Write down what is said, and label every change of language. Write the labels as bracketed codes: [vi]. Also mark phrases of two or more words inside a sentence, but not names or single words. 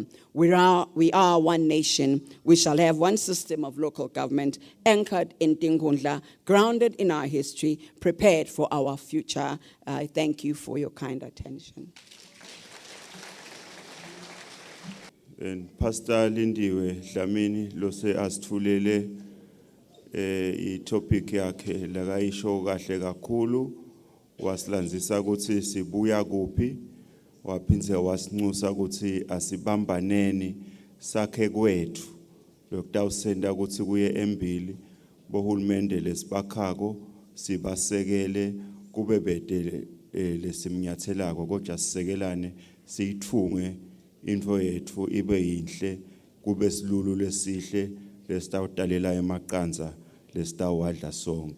[en] We are one nation. We shall have one system of local government anchored in Tinkhundla, grounded in our history, prepared for our future. I thank you for your kind attention. [ss] And Pastor Lindiwe Dlamini lose asithulele i-topic yakhe lakayisho kahle kakhulu. Wasilandzisa ukuthi sibuya kuphi, waphindze wasinxusa ukuthi asibambaneni sakhe kwethu lokutawusenda ukuthi kuye embili bohulumende lesibakhako sibasekele kube bede lesimnyathelako kodwa sisekelane siyithunge into yethu ibe yinhle kube silulu lesihle lesitawutalela emaqanza lesitawadla sonke.